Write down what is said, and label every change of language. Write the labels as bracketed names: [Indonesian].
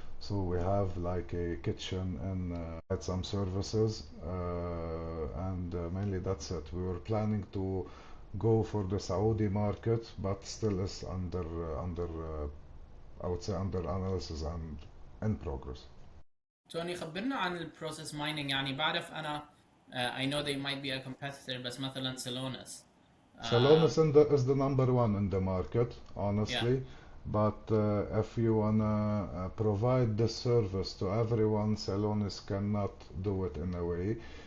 [English] So we have like a kitchen and some services, and mainly that's it. We were planning to go for the Saudi market, but still is under I would say under analysis and in progress. [Arabic] توني خبرنا عن البروسيس مايننج. يعني بعرف انا [English] I know they might be a competitor [Arabic] بس مثلا [English] Celonis. Celonis is the number one in the market, Yeah, honestly. But if you wanna provide this service to everyone, Celonis cannot do it in a way.